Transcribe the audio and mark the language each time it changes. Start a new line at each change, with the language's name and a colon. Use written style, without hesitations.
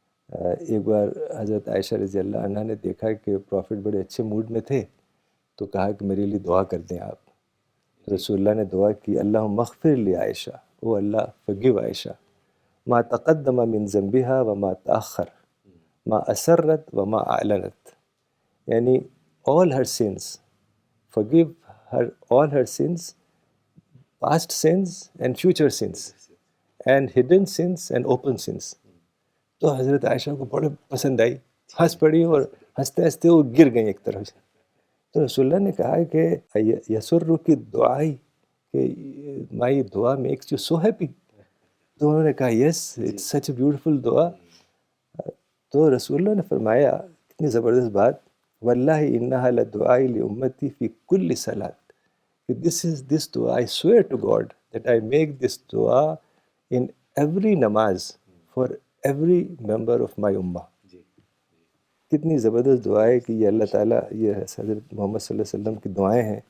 Urdu: ایک بار حضرت عائشہ رضی اللہ عنہ نے دیکھا کہ پروفٹ بڑے اچھے موڈ میں تھے تو کہا کہ میرے لیے دعا کر دیں آپ. رسول اللہ نے دعا کی،
Arabic: اللہم اغفر لی عائشہ،
English: O اللہ forgive عائشہ،
Arabic: ما تقدم من ذنبها وما تأخر، ما اسرت وما اعلنت.
English: یعنی all her sins, forgive her all her sins, past sins and future sins, and hidden sins and open sins.
Urdu: تو حضرت عائشہ کو بڑے پسند آئی، ہنس پڑی اور ہنستے ہنستے وہ گر گئیں ایک طرف سے. تو رسول اللہ نے کہا کہ یسر کی دعائی کہ
English: My دعا makes you so happy.
Urdu: تو انہوں نے کہا
English: Yes it's such a beautiful دعا.
Urdu: تو رسول اللہ نے فرمایا کتنی زبردست بات،
Arabic: واللہ انہا لدعائی لامتی فی کل صلاۃ،
English: کہ this dua I swear to God that I make this dua in every namaz for every member of my ummah.
Urdu: کتنی زبردست دعا ہے کہ یہ اللہ تعالیٰ، یہ حضرت محمد صلی اللہ علیہ وسلم کی دعائیں ہیں